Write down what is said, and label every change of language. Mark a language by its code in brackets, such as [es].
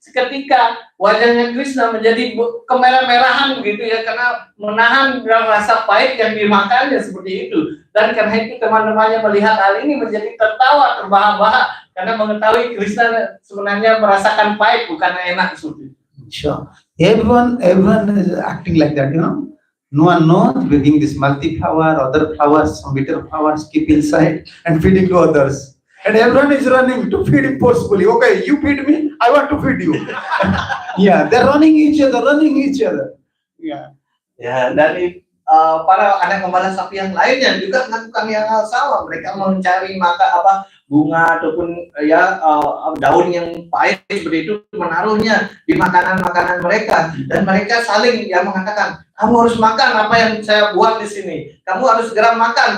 [id] Seketika wajahnya Krishna menjadi kemerah-merahan gitu ya, karena menahan rasa pahit yang dimakannya seperti itu. Dan karena itu teman-temannya melihat hal ini menjadi tertawa, terbahak-bahak karena mengetahui Krishna sebenarnya merasakan pahit bukan enak seperti itu. [en] Sure. Everyone is acting like that, No one knows, bringing this multi flower, other flowers, some bitter flowers, keep inside and feeding to others. And everyone is running to feed him forcefully. Okay, you feed me, I want to feed you. Yeah, they're running each other. Yeah. [id] Ya, dari para anak gembala sapi yang lainnya juga melakukan yang sama. Mereka mencari bunga ataupun daun yang pahit seperti itu, menaruhnya di makanan-makanan mereka, dan mereka saling mengatakan, kamu harus makan apa yang saya buat di sini, kamu harus segera makan.